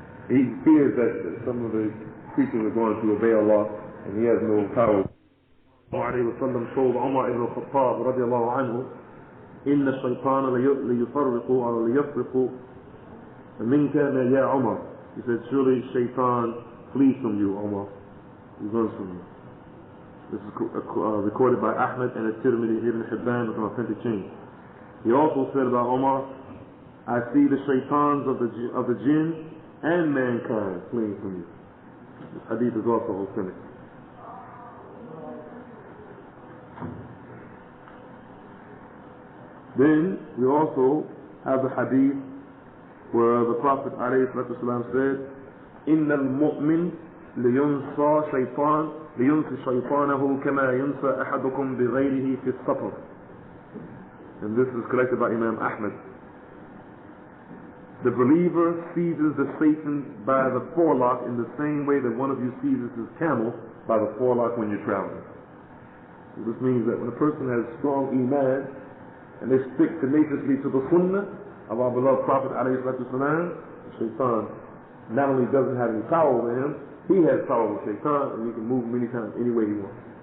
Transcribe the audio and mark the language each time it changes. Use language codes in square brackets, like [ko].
[en] He fears that some of the creatures are going to obey Allah, and he has no power. [ar] وسلم [en] told Umar ibn al-Khattab radiallahu anhu, [ar] إن الشيطان ليفرق أو ليفرق منك يا عمر. [en] He said, surely shaitan flees from you, Umar. He runs from you. This is recorded by Ahmed and At-Tirmidhi, Ibn Hibban with an authentic chain. He also said about Umar, I see the shaitans of the jinn and mankind fleeing from you. This hadith is also authentic. Then we also have the hadith where the Prophet ﷺ said, [ar] إن المؤمن لينسى شيطانه كما ينسى أحدكم بغيره في السفر. [en] And this is collected by Imam Ahmed. The believer seizes the Satan by the forelock in the same way that one of you seizes his camel by the forelock when you're traveling. So this means that when a person has strong iman and they stick tenaciously to the sunnah of our beloved Prophet ﷺ, the shaitan not only doesn't have any power over him, he has power over shaitan, and he can move him anytime, any way he wants.